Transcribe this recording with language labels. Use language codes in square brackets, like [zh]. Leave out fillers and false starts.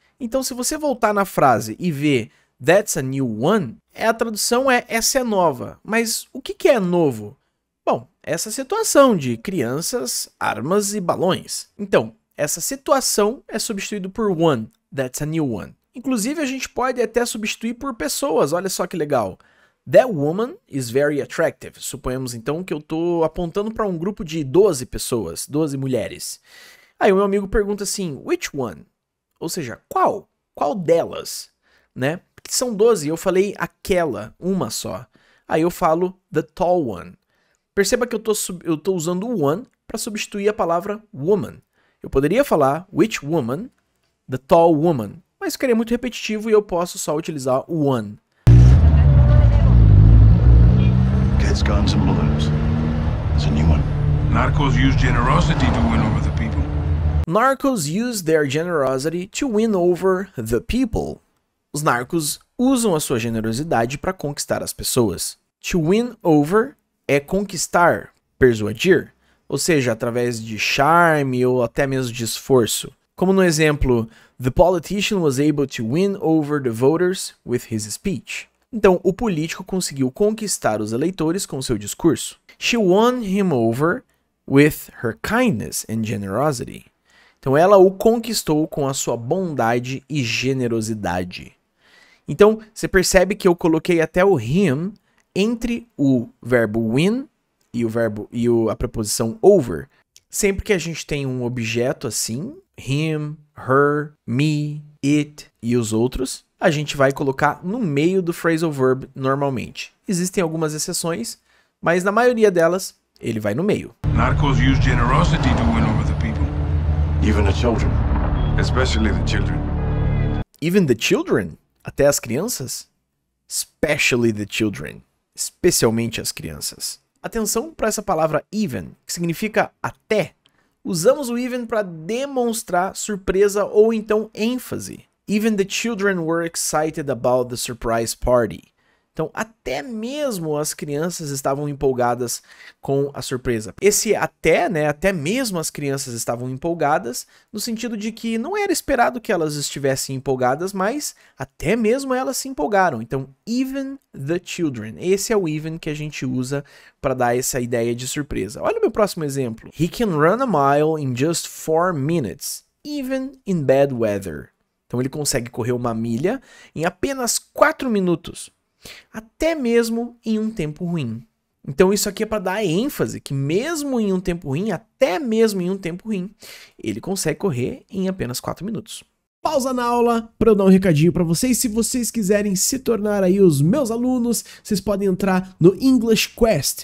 [pt] Então, se você voltar na frase e ver [en] that's a new one, [pt] a tradução é essa é nova. Mas o que é novo? Bom, essa situação de crianças, armas e balões. Então, essa situação é substituído por one, [en] that's a new one. [pt] Inclusive, a gente pode até substituir por pessoas, olha só que legal. [en] That woman is very attractive. [pt] Suponhamos então que eu estou apontando para um grupo de 12 pessoas, 12 mulheres. Aí o meu amigo pergunta assim, [en] which one? [pt] Ou seja, qual? Qual delas? Né? Porque são 12, eu falei aquela, uma só. Aí eu falo [en] the tall one. [pt] Perceba que eu tô usando o one para substituir a palavra woman. Eu poderia falar [en] which woman, the tall woman, [pt] mas ficaria muito repetitivo e eu posso só utilizar o one. [en] Kids, guns and balloons. It's a new one. Narcos use generosity to win over the people. Narcos use their generosity to win over the people. [pt] Os narcos usam a sua generosidade para conquistar as pessoas. To win over é conquistar, persuadir, ou seja, através de charme ou até mesmo de esforço. Como no exemplo, [en] the politician was able to win over the voters with his speech. [pt] Então, o político conseguiu conquistar os eleitores com seu discurso. [en] She won him over with her kindness and generosity. [pt] Então, ela o conquistou com a sua bondade e generosidade. Então, você percebe que eu coloquei até o him entre o verbo win e a preposição over. Sempre que a gente tem um objeto assim, him, her, me, it e os outros, a gente vai colocar no meio do phrasal verb normalmente. Existem algumas exceções, mas na maioria delas, ele vai no meio. [en] Narcos use generosity to win over the people. Even the children. Especially the children. Even the children? [pt] Até as crianças? [en] Especially the children. [pt] Especialmente as crianças. Atenção para essa palavra even, que significa até. Usamos o even para demonstrar surpresa ou então ênfase. [en] Even the children were excited about the surprise party. [pt] Então, até mesmo as crianças estavam empolgadas com a surpresa. Esse até, né, até mesmo as crianças estavam empolgadas, no sentido de que não era esperado que elas estivessem empolgadas, mas até mesmo elas se empolgaram. Então, [en] even the children. [pt] Esse é o even que a gente usa para dar essa ideia de surpresa. Olha o meu próximo exemplo. [en] He can run a mile in just 4 minutes, even in bad weather. [pt] Então, ele consegue correr uma milha em apenas 4 minutos. Até mesmo em um tempo ruim. Então isso aqui é para dar ênfase que mesmo em um tempo ruim, até mesmo em um tempo ruim, ele consegue correr em apenas 4 minutos. Pausa na aula para eu dar um recadinho para vocês. Se vocês quiserem se tornar aí os meus alunos, vocês podem entrar no English Quest.